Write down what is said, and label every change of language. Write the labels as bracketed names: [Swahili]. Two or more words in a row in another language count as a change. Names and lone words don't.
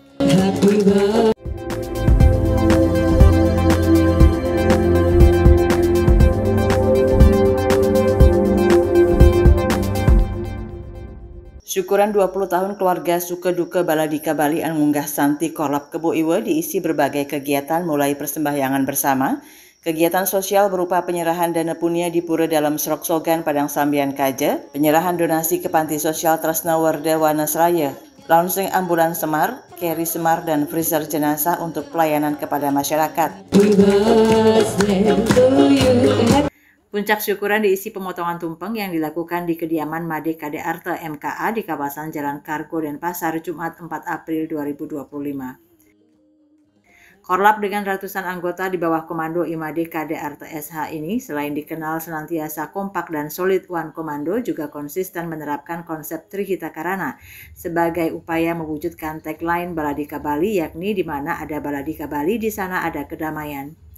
[Indonesian] Syukuran 20 tahun keluarga Suka Duka Baladika Bali Angunggah Santi Korlap Kebo Iwo diisi berbagai kegiatan mulai persembahyangan bersama, kegiatan sosial berupa penyerahan dana punia di Pura Dalam Sroksogan Padang Sambian Kaja, penyerahan donasi ke Panti Sosial Tresna Warda Wanasraya, launching ambulan Semar, carry Semar dan freezer jenazah untuk pelayanan kepada masyarakat. Puncak syukuran diisi pemotongan tumpeng yang dilakukan di kediaman Made KDRT MKA di kawasan Jalan Kargo Denpasar Jumat 4 April 2025. Korlap dengan ratusan anggota di bawah komando IMADE KDRT SH ini selain dikenal senantiasa kompak dan solid Wan Komando juga konsisten menerapkan konsep Trihita Karana sebagai upaya mewujudkan tagline Baladika Bali, yakni di mana ada Baladika Bali di sana ada kedamaian.